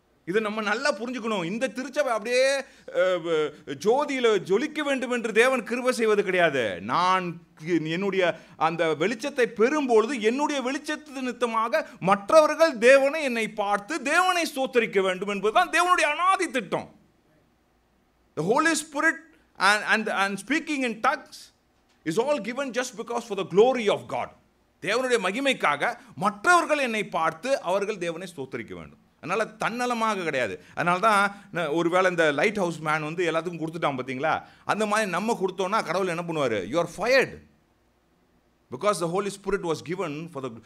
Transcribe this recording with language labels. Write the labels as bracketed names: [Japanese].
[Tamil] இதை நம்ம நல்லா புரிஞ்சுக்கணும். இந்த திருச்சபை அப்படியே ஜோதியில் ஜொலிக்க வேண்டும் என்று தேவன் கிருபை செய்வது கிடையாது. நான் என்னுடைய அந்த வெளிச்சத்தை பெறும்பொழுது என்னுடைய வெளிச்சத்து நிமித்தமாக மற்றவர்கள் தேவனை என்னை பார்த்து தேவனை ஸ்தோத்தரிக்க வேண்டும் என்பதுதான் தேவனுடைய அநாதி திட்டம். [English] The Holy Spirit and speaking in tongues is all given just because for the glory of God. [Tamil] தேவனுடைய மகிமைக்காக மற்றவர்கள் என்னை பார்த்து அவர்கள் தேவனை ஸ்தோத்தரிக்க வேண்டும். அதனால் தன்னலமாக கிடையாது. அதனால தான் ஒருவேளை இந்த லைட் ஹவுஸ் மேன் எல்லாத்துக்கும் கொடுத்துட்டான் பார்த்தீங்களா, அந்த மாதிரி நம்ம கொடுத்தோன்னா கடவுள் என்ன பண்ணுவார்? [English] You are fired because the holy spirit was given for the.